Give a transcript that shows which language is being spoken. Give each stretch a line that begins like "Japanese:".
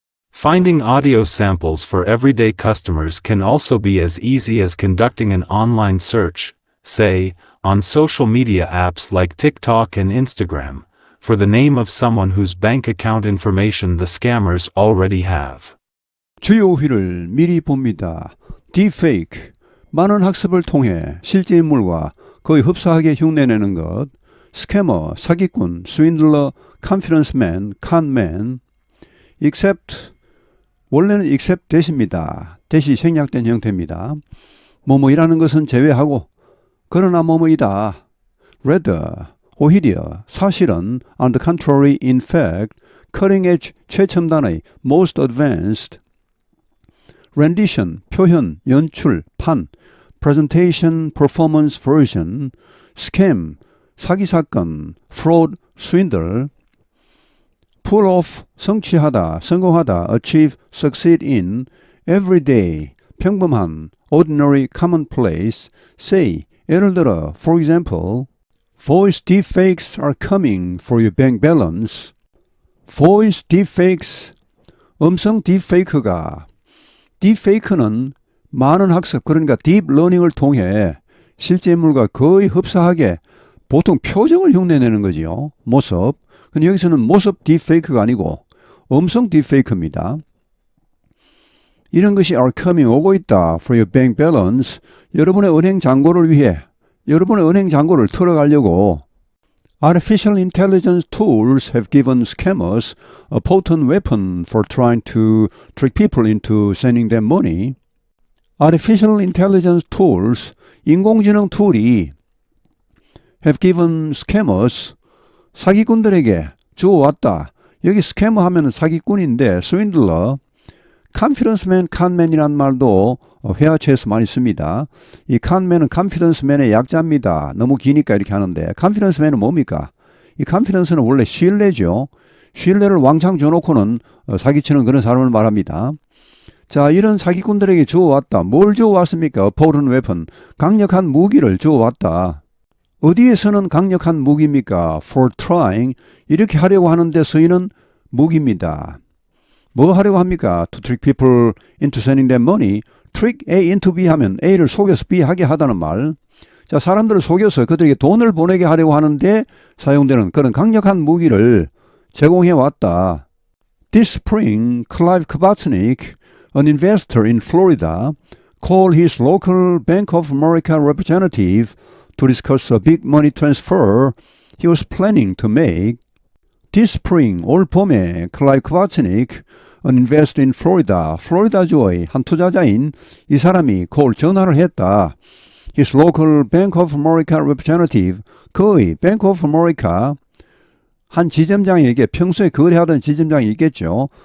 English: Finding audio samples for everyday customers can also be as easy as conducting an online search, say, on social media apps like TikTok and Instagram, for the name of someone whose bank account information the scammers already have.
Korean: 주요 우위를 미리 봅니다. 딥페이크, 많은 학습을 통해 실제 인물과 거의 흡사하게 흉내내는 것. 스캐머, 사기꾼, 스윈들러, 컨피던스맨, 컨맨. except, 원래는 except 대시입니다. 대시 생략된 형태입니다. 뭐뭐이라는 것은 제외하고, 그러나 뭐뭐이다.
English: rather, 오히려, 사실은, on the contrary, in fact, cutting edge, 최첨단의, most advanced, rendition, 표현, 연출, 판, presentation, performance version, scam, 사기사건, fraud, swindle, pull off, 성취하다, 성공하다, achieve, succeed in, everyday, 평범한, ordinary, commonplace, say, 예를 들어, for example, voice deepfakes are coming for your bank balance.
Korean: voice deepfakes, 음성 딥페이크가 딥페이크는 많은 학습, 그러니까 딥러닝을 통해 실제 인물과 거의 흡사하게 보통 표정을 흉내내는 거지요. 모습. 근데 여기서는 모습 딥페이크가 아니고 음성 딥페이크입니다. 이런 것이
English: are coming,
Korean: 오고 있다.
English: for your bank balance.
Korean: 여러분의 은행 잔고를 위해, 여러분의 은행 잔고를 털어가려고
English: Artificial intelligence tools have given scammers a potent weapon for trying to trick people into sending them money. Artificial intelligence tools,
Korean: 인공지능 툴이
English: have given scammers,
Korean: 사기꾼들에게 주어왔다. 여기 스캐머 하면 사기꾼인데 swindler, confidenceman, conman이란 말도 회화체에서 많이 씁니다. 이 conman은 confidenceman의 약자입니다. 너무 기니까 이렇게 하는데 confidenceman은 뭡니까? 이 confidence는 원래 신뢰죠. 신뢰를 왕창 줘놓고는 사기치는 그런 사람을 말합니다. 자, 이런 사기꾼들에게 주어왔다. 뭘 주어왔습니까?
English: A potent weapon,
Korean: 강력한 무기를 주어왔다. 어디에서는 강력한 무기입니까?
English: For trying,
Korean: 이렇게 하려고 하는데 쓰이는 무기입니다. 뭐 하려고 합니까?
English: To trick people into sending them money.
Korean: trick A into B 하면 A를 속여서 B 하게 하다는 말. 자, 사람들을 속여서 그들에게 돈을 보내게 하려고 하는데 사용되는 그런 강력한 무기를 제공해 왔다.
English: This spring, Clive Kabatsnik, an investor in Florida, called his local Bank of America representative to discuss a big money transfer he was planning to make. This spring,
Korean: 올 봄에 Clive Kabatsnik,
English: an investor in Florida,
Korean: 플로리다주의 한 투자자인 이 사람이 전화를 했다.
English: His local Bank of America representative,
Korean: 그의
English: Bank of America
Korean: 한 지점장에게 평소에 거래하던 지점장이 있겠죠.